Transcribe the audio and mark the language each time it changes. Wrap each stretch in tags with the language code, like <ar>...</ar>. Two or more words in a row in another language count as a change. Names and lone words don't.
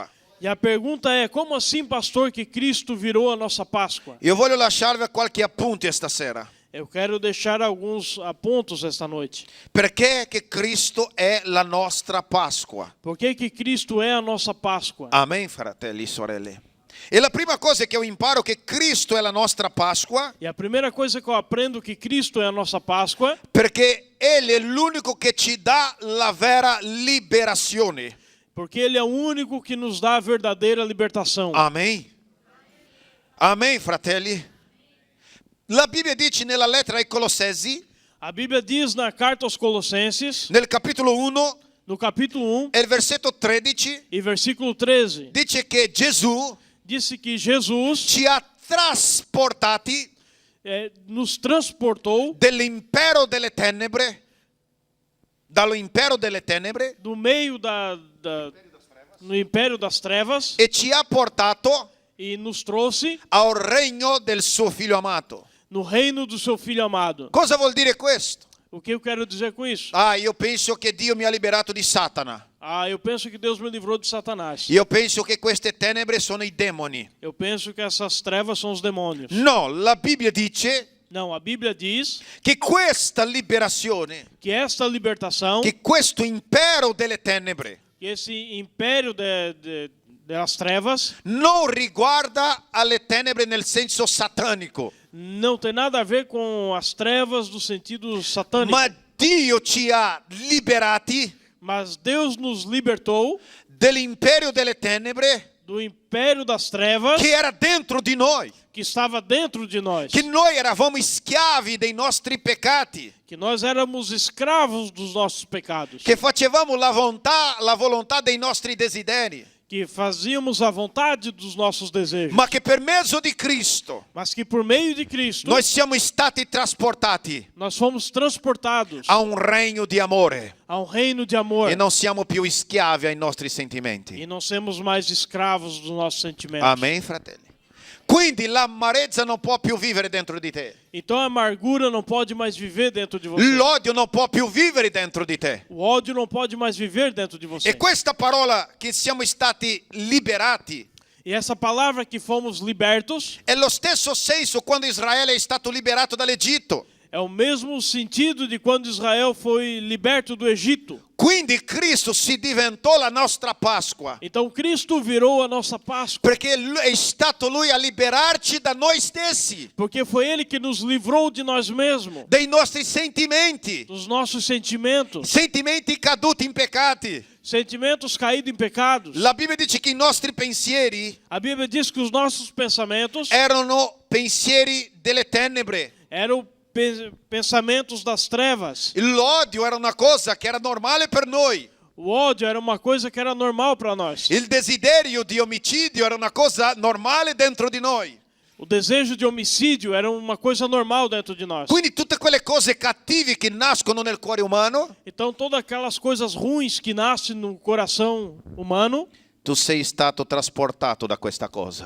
<pt>E a pergunta é, como assim, pastor, que Cristo virou a nossa Páscoa?</pt> <it>Io voglio lasciarvi qualche appunto stasera.</it> <pt>Eu quero deixar alguns pontos esta noite.</pt> <it>Perché che Cristo è la nostra Pasqua?</it> <pt>Por que Cristo é a nossa Páscoa?</pt> <it>Amen, fratelli e sorelle. E la prima cosa che io imparo è che Cristo è la nostra Pasqua</it> <pt>E a primeira coisa que eu aprendo que Cristo é a nossa Páscoa,</pt> <it>perché Egli è l'unico che ci dà la vera liberazione.</it> <pt>porque Ele é o único que nos dá a verdadeira libertação.</pt> <it>Amen. Amen, fratelli. La Bibbia dice nella lettera ai Colossesi,</it> <pt>A Bíblia diz na carta aos Colossenses,</pt> <it>nel capitolo 1</it> <pt>no capítulo 1</pt> <it>e il versetto 13,</it> <pt>e versículo 13,</pt> <it>dice che Gesù</it> <pt>disse que Jesus</pt> <it>ci ha trasportati</it> <pt>nos transportou</pt> <it>dell'impero delle tenebre dallo impero delle tenebre</it> <pt>do meio no império das trevas</pt> <it>e ci ha portato</it> <pt>e nos trouxe</pt> <it>al regno del suo figlio amato.</it> <pt>no reino do seu Filho amado.</pt> <it>Cosa vuol dire questo?</it> <pt>O que eu quero dizer com isso?</pt> <it>Io penso che Dio mi ha liberato di Satana.</it> <pt>Eu penso que Deus me livrou de Satanás.</pt> <it>Io penso che queste tenebre sono i demoni.</it> <pt>Eu penso que essas trevas são os demônios.</pt> <it>No, la Bibbia dice</it> <pt>Não, a Bíblia diz</pt> <it>che questa liberazione,</it> <pt>que esta libertação,</pt> <it>che questo impero delle tenebre</it> <pt>que esse império das trevas</pt> <it>non riguarda alle tenebre nel senso satanico,</it> <pt>não tem nada a ver com as trevas do sentido satânico.</pt> <it>ma Dio ci ha liberati</it> <pt>Mas Deus nos libertou</pt> <it>dell'imperio delle tenebre</it> <pt>do império das trevas</pt> <it>che era dentro di noi,</it> <pt>que estava dentro de nós.</pt> <it>che noi eravamo schiavi dei nostri peccati,</it> <pt>Que nós éramos escravos dos nossos pecados.</pt> <it>che facevamo la volontà dei nostri desideri,</it> <pt>Que fazíamos a vontade dos nossos desejos.</pt> <it>ma che per mezzo di Cristo</it> <pt>Mas que por meio de Cristo</pt> <it>noi siamo stati trasportati</it> <pt>nós fomos transportados</pt> <it>a un regno di amore</it> <pt>a um reino de amor.</pt> <it>e non siamo più schiavi ai nostri sentimenti.</it> <pt>E não sermos mais escravos dos nossos sentimentos.</pt> <it>Amen, fratelli. Quindi l'amarezza non può più vivere dentro di te.</it> <pt>Então a amargura não pode mais viver dentro de você.</pt> <it>L'odio non può più vivere dentro di te.</it> <pt>O ódio não pode mais viver dentro de você.</pt> <it>E questa parola che siamo stati liberati</it> <pt>E essa palavra que fomos libertos</pt> <it>è lo stesso senso quando Israele è stato liberato dall'Egitto.</it> <pt>é o mesmo sentido de quando Israel foi liberto do Egito.</pt> <it>Quindi Cristo si diventò la nostra Pasqua,</it> <pt>Então Cristo virou a nossa Páscoa,</pt> <it>perché è stato Lui a liberarci da noi stessi,</it> <pt>porque foi Ele que nos livrou de nós mesmos,</pt> <it>dei nostri sentimenti,</it> <pt>dos nossos sentimentos,</pt> <it>sentimenti caduti in peccati.</it> <pt>sentimentos caídos em pecados.</pt> <it>La Bibbia dice che i nostri pensieri</it> <pt>A Bíblia diz que os nossos pensamentos</pt> <it>erano pensieri delle tenebre.</it> <pt>eram pensamentos das trevas.</pt> <it>L'odio era una cosa che era normale per noi.</it> <pt>O ódio era uma coisa que era normal para nós.</pt> <it>Il desiderio di omicidio era una cosa normale dentro di noi.</it> <pt>O desejo de homicídio era uma coisa normal dentro de nós.</pt> <it>Quindi tutte quelle cose cattive che nascono nel cuore umano,</it> <pt>Então todas aquelas coisas ruins que nascem no coração humano,</pt> <it>tu sei stato trasportato da questa cosa.</it>